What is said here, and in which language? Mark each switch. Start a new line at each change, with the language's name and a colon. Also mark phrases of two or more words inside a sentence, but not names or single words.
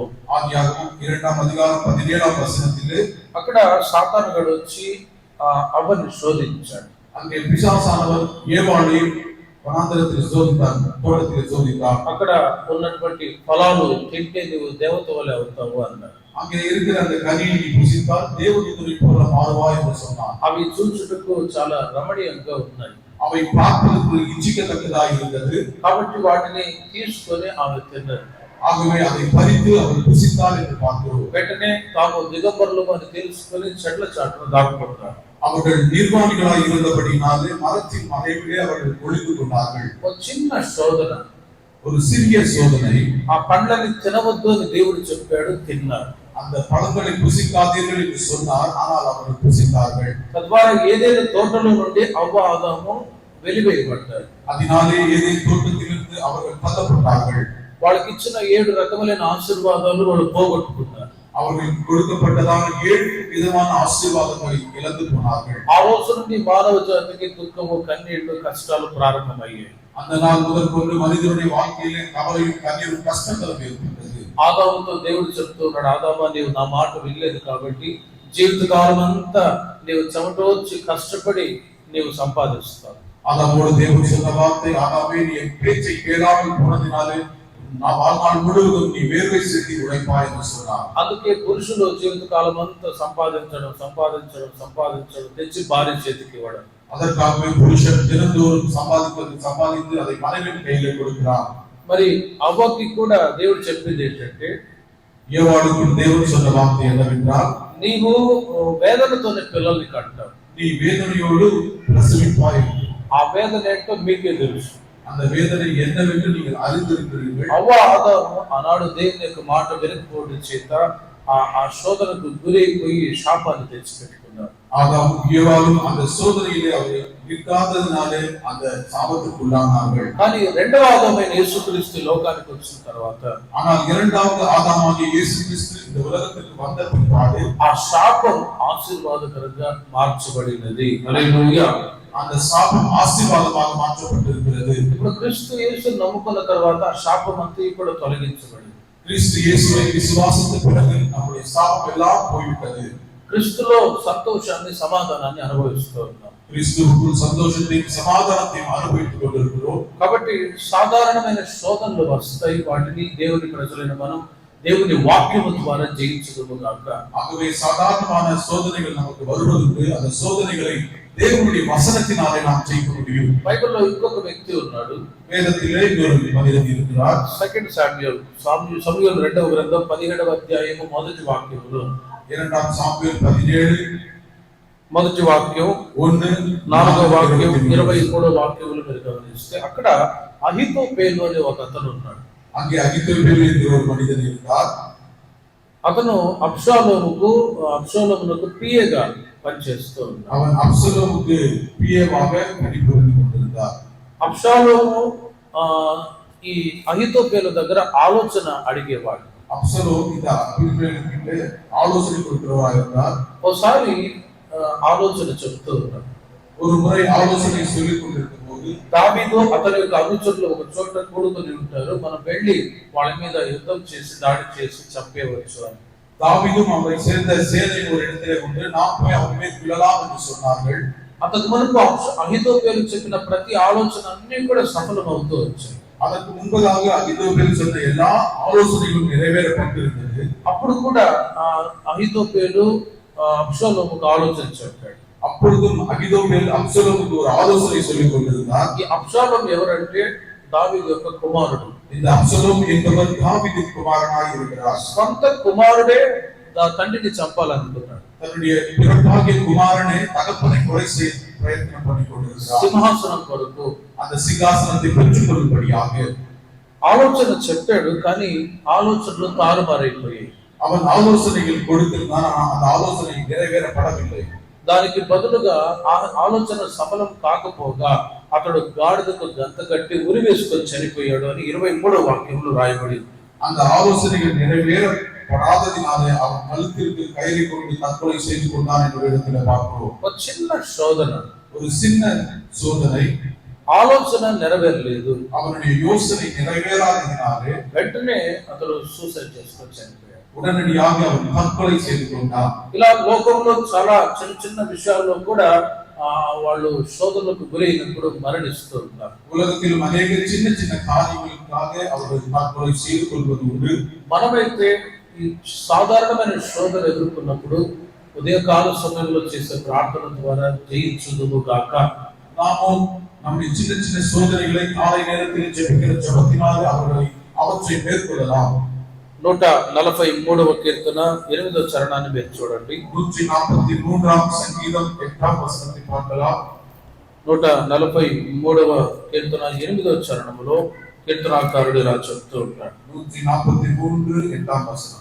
Tamil: ஆதியாகமம் 2ஆம் அதிகாரம் 17ஆம் வசனத்திலே
Telugu: అక్కడ సాతానుగాడు వచ్చి అవ్వని శోధించాడు.
Tamil: அங்கே பிசாசானவர் ஏவாளை வனாந்தரத்தில் சோதித்தார், தோட்டத்தில் சோதித்தார்.
Telugu: అక్కడ ఉన్నటువంటి ఫలాలు తింటే నువ్వు దేవత వలె అవుతావు అన్నాడు.
Tamil: அங்கே இருக்கிற அந்த கனியை நீ புசித்தால் தேவதூதனை போல மாறுவாய் என்று சொன்னார்.
Telugu: అవి చూచుటకు చాలా రమణీయంగా ఉన్నాయి.
Tamil: அவை பார்ப்பதற்கு இச்சிக்கத்தக்கதாக இருந்தது.
Telugu: కాబట్టి వాటిని తీసుకొని ఆమె తిన్నది.
Tamil: ஆகவே அதை பறித்து அவர் புசித்தார் என்று பார்க்கிறோம்.
Telugu: వెంటనే తాము దిగంబరులు అని తెలుసుకొని చెట్ల చాటున దాక్కున్నారు.
Tamil: அவர்கள் நிர்வாணிகளாய் இருந்தபடினாலே மரத்தின் மறைவிலே அவர்கள் ஒளிந்து கொண்டார்கள்.
Telugu: ఒక చిన్న శోధన,
Tamil: ஒரு சிறிய சோதனை.
Telugu: ఆ పండ్లని తినవద్దు అని దేవుడు చెప్పాడు, తిన్నారు.
Tamil: அந்த பழங்களை புசிக்காதீர்கள் என்று சொன்னார், ஆனால் அவர்கள் புசித்தார்கள்.
Telugu: తద్వారా ఏదైనా తోటలో నుండి అవ్వ ఆదాము వెలివేయబడ్డారు.
Tamil: அதனாலே ஏதேன் தோட்டத்திலிருந்து அவர்கள் தள்ளப்பட்டார்கள்.
Telugu: వాళ్ళకి ఇచ్చిన 7 రకములైన ఆశీర్వాదాలు వాళ్ళు పోగొట్టుకున్నారు.
Tamil: அவர்களுக்கு கொடுக்கப்பட்டதான 7 விதமான ஆசீர்வாதங்களை இழந்து போனார்கள்.
Telugu: ఆ రోజు నుండి మానవ జాతికి దుఃఖము, కన్నీళ్లు, కష్టాలు ప్రారంభమయ్యాయి.
Tamil: அந்த நாள் முதல் கொண்டு மனிதனுடைய வாழ்க்கையிலே கவலையும் கண்ணீரும் கஷ்டங்களும் ஏற்பட்டது.
Telugu: ఆదాముతో దేవుడు చెప్తున్నాడు, ఆదామా నీవు నా మాట వినలేదు కాబట్టి జీవితకాలం అంతా నీవు చెమటోర్చి కష్టపడి నీవు సంపాదిస్తావు.
Tamil: ஆதாமோடு தேவன் சொன்ன வார்த்தை, ஆதாமே நீ என் பேச்சை கேளாமல் போனதினாலே நான் வாழ்நாள் முழுவதும் நீ வேர்வை சிந்தி உழைப்பாய் என்று சொன்னார்.
Telugu: అందుకే పురుషులు జీవితకాలం అంతా సంపాదించడం సంపాదించడం సంపాదించడం తెచ్చి భార్య చేతికి ఇవ్వడం.
Tamil: அதற்காகவே புருஷன் தினந்தோறும் சம்பாதித்து அதை மனைவியின் கையிலே கொடுக்கிறார்.
Telugu: మరి అవ్వకి కూడా దేవుడు చెప్పింది ఏంటంటే,
Tamil: ஏவாளுக்கு தேவன் சொன்ன வார்த்தை என்னவென்றால்,
Telugu: నీవు వేదనతోనే పిల్లల్ని కంటావు,
Tamil: நீ வேதனையோடு பிரசவிப்பாய்.
Telugu: ఆ వేదన ఏంటో మీకే తెలుసు.
Tamil: அந்த வேதனை என்னவென்று நீங்கள் அறிந்திருக்கிறீர்கள்.
Telugu: అవ్వ ఆదాము ఆనాడు దేవుని యొక్క మాట వినకపోవడం చేత ఆ శోధనకు గురైపోయి శాపాన్ని తెచ్చిపెట్టుకున్నారు.
Tamil: ஆதாமும் ஏவாளும் அந்த சோதனையிலே அவர்கள் நிற்காததினாலே அந்த சாபத்துக்குள்ளானார்கள்.
Telugu: కానీ రెండవ ఆదామైన యేసుక్రీస్తు లోకానికి వచ్చిన తర్వాత,
Tamil: ஆனால் இரண்டாவது ஆதாமாகிய இயேசு கிறிஸ்து இந்த உலகத்துக்கு வந்த பிற்பாடு
Telugu: ఆ శాపం ఆశీర్వాదకరంగా మార్చబడినది. హల్లెలూయా.
Tamil: அந்த சாபம் ஆசీర్వాదமாக மாற்றப்பட்டிருக்கிறது.
Telugu: ఇప్పుడు క్రీస్తు యేసుని నమ్ముకున్న తర్వాత ఆ శాపం అంతా కూడా తొలగించబడింది.
Tamil: கிறிஸ்து இயேசுவை விசுவாசித்த பிறகு நம்முடைய சாபம் எல்லாம் போய்விட்டது.
Telugu: క్రీస్తులో సంతోషాన్ని, సమాధానాన్ని అనుభవిస్తూ ఉన్నాం.
Tamil: கிறிஸ்துவுக்குள் சந்தோஷத்தையும் சமாதானத்தையும் அனுபவித்துக் கொண்டிருக்கிறோம்.
Telugu: కాబట్టి సాధారణమైన శోధనలు వస్తాయి, వాటిని దేవుని ప్రజలైన మనం దేవుని వాక్యము ద్వారా జయించగలుగుతాక.
Tamil: ஆகவே சாதாரணமான சோதனைகள் நமக்கு வருவதுண்டு. அந்த சோதனைகளை தேவனுடைய வசனத்தினாலே நாம் ஜெயிக்க முடியும்.
Telugu: బైబిల్లో ఇంకొక వ్యక్తి ఉన్నాడు.
Tamil: வேதத்திலே இன்னொரு மனிதன் இருக்கிறார்.
Telugu: 2 సమూయేలు 2వ గ్రంథం 17వ అధ్యాయము మొదటి వాక్యములో,
Tamil: 2 சாமுவேல் 17
Telugu: మొదటి వాక్యం 1 4వ వాక్యం 23వ వాక్యములు మీరు గమనిస్తే, అక్కడ అహీతోపేలు అనే ఒక అతను ఉన్నాడు.
Tamil: அங்கே அகித்தோப்பேல் என்கிற ஒரு மனிதன் இருந்தார்.
Telugu: అతను అబ్షాలోమునకు పిఏగా పనిచేస్తూ ఉన్నాడు.
Tamil: அவன் அப்சலோமுக்கு பிஏவாக பணிபுரிந்து கொண்டிருந்தார்.
Telugu: అబ్షాలోము ఈ అహీతోపేలు దగ్గర ఆలోచన అడిగేవాడు.
Tamil: அப்சலோம் இந்த அகித்தோப்பேலுக்கு ஆலோசனை கொடுக்கிறவராக இருந்தார்.
Telugu: ఒకసారి ఆలోచన చెప్తూ ఉన్నాడు.
Tamil: ஒரு முறை ஆலோசனை சொல்லிக் கொண்டிருக்கும் போது,
Telugu: దావీదు అతని యొక్క అనుచరులు ఒక చోట కూడుకొని ఉంటారు, మనం వెళ్ళి వాళ్ళ మీద యుద్ధం చేసి దాడి చేసి చంపేవచ్చు అని.
Tamil: தாவீதும் அவரை சேர்ந்த சேனை ஒரு இடத்திலே கொண்டு நாம் போய் அவன் மேல் விழலாம் என்று சொன்னார்கள்.
Telugu: అంతకు మునుపు అహీతోపేలు చెప్పిన ప్రతి ఆలోచన అన్ని కూడా సఫలం అవుతూ వచ్చాయి.
Tamil: அதற்கு முன்பதாக அகித்தோப்பேல் சொன்ன எல்லா ஆலோசனைகளும் நிறைவேறப்பட்டிருந்தது.
Telugu: అప్పుడు కూడా అహీతోపేలు అబ్షాలోముకు ఆలోచన చెప్పాడు.
Tamil: அப்பொழுதும் அகித்தோப்பேல் அப்சலோமுக்கு ஒரு ஆலோசனை சொல்லிக் கொண்டிருந்தார்.
Telugu: ఈ అబ్షాలోము ఎవరంటే దావీదు యొక్క కుమారుడు.
Tamil: இந்த அப்சலோம் என்பவர் தாவீதின் குமாரனாய் இருக்கிறார்.
Telugu: సొంత కుమారుడే తండ్రిని చంపాలనుకున్నాడు.
Tamil: தன்னுடைய பிறப்பாகிய குமாரனை தகப்பனை கொலை செய்ய பிரயத்தனம் பண்ணிக் கொண்டிருக்கிறார்.
Telugu: సింహాసనం కొరకు,
Tamil: அந்த சிங்காசனத்தை பெற்றுக் கொள்ளும்படியாக.
Telugu: ఆలోచన చెప్పాడు, కానీ ఆలోచనలు తారుమారైపోయాయి.
Tamil: அவன் ஆலோசனைகள் கொடுத்திருந்தான், ஆனால் அந்த ஆலோசனை நிறைவேறப்படவில்லை.
Telugu: దానికి బదులుగా ఆలోచన సఫలం కాకపోగా అతడు గాడిదకు గంత కట్టి ఉరివేసుకొని చనిపోయాడు అని 23వ వాక్యంలో రాయబడి.
Tamil: அந்த ஆலோசனைகள் நிறைவேறப்படாததினாலே அவன் கழுத்திற்கு கயிறை கொண்டு தற்கொலை செய்து கொண்டான் என்ற வேதத்தில் பார்க்கிறோம்.
Telugu: ఒక చిన్న శోధన,
Tamil: ஒரு சின்ன சோதனை,
Telugu: ఆలోచన నెరవేరలేదు,
Tamil: அவனுடைய யோசனை நிறைவேறாததினாலே
Telugu: వెంటనే అతడు సూసైడ్ చేసుకొని చనిపోయాడు.
Tamil: உடனடியாக அவன் தற்கொலை செய்து கொண்டான்.
Telugu: ఇలా లోకంలో చాలా చిన్న చిన్న విషయాల్లో కూడా వాళ్ళు శోధనలకు గురైనప్పుడు మరణిస్తూ ఉంటారు.
Tamil: உலகத்தில் அநேக சின்ன சின்ன காரியங்களுக்காக அவர்கள் தற்கொலை செய்து கொள்வது உண்டு.
Telugu: మనమైతే ఈ సాధారణమైన శోధన ఎదుర్కొన్నప్పుడు ఉదయకాల సమయంలో చేసే ప్రార్థన ద్వారా జయించుదుము గాక.
Tamil: நாமும் நம்முடைய சின்ன சின்ன சோதனைகளை காலை நேரத்தில் ஜெபிக்கிற ஜெபத்தினாலே அவற்றை மேற்கொள்ளலாம்.
Telugu: 143వ కీర్తన 8వ చరణాన్ని మీరు చూడండి.
Tamil: 143வது சங்கீதம் 8வது வசனத்தை பாடலாம்.
Telugu: 143వ కీర్తన 8వ చరణంలో కీర్తనాకారుడు ఇలా చెప్తూ ఉంటాడు.
Tamil: 143 8வது வசனம்.